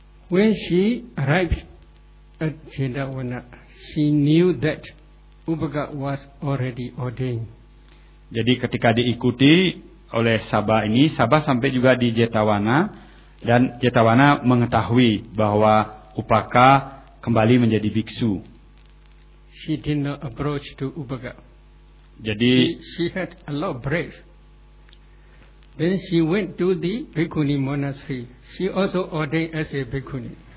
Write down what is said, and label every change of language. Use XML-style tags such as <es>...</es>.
<en>When she arrived at Jindavana, she knew that Upaka was already ordained.</en> <id>Jadi ketika diikuti oleh Saba ini, Saba sampai juga di Jetawana dan Jetawana mengetahui bahwa Upaka kembali menjadi biksu.</id> <en>She did not approach to Upaka.</en> <id>Jadi</id> <en>she had a lot of brave. Then she went to the Bhikkhuni monastery. She also ordained as a Bhikkhuni.</en>